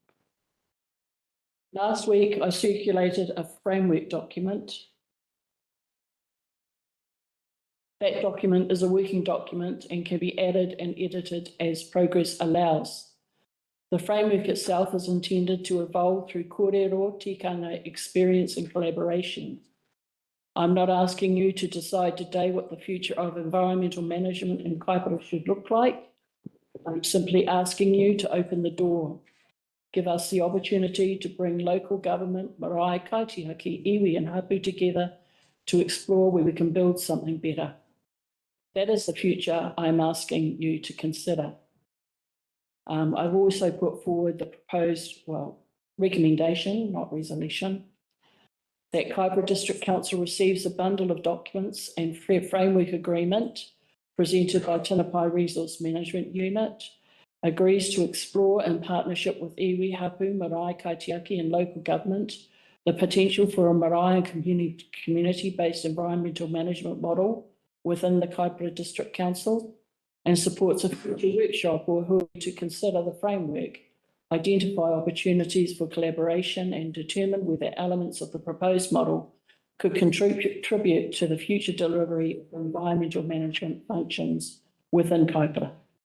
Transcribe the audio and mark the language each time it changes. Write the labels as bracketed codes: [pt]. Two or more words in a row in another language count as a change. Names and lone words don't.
[en] Last week, I circulated a framework document. That document is a working document and can be added and edited as progress allows. The framework itself is intended to evolve through [mi] kōrero, tikanga, [en] experience and collaboration. I'm not asking you to decide today what the future of environmental management in Kaipara should look like. I'm simply asking you to open the door. Give us the opportunity to bring local government, [mi] marae, kaitiaki, iwi [en] and hapu together to explore where we can build something better. That is the future I'm asking you to consider. I've also put forward the proposed, recommendation, not resolution, that Kaipara District Council receives a bundle of documents and framework agreement presented by Tinapai Resource Management Unit, agrees to explore in partnership with [mi] iwi, hapu, marae, kaitiaki [en] and local government the potential for a marae and community-based environmental management model within the Kaipara District Council, and supports a future workshop or who to consider the framework, identify opportunities for collaboration and determine whether elements of the proposed model could contribute to the future delivery of environmental management functions within Kaipara.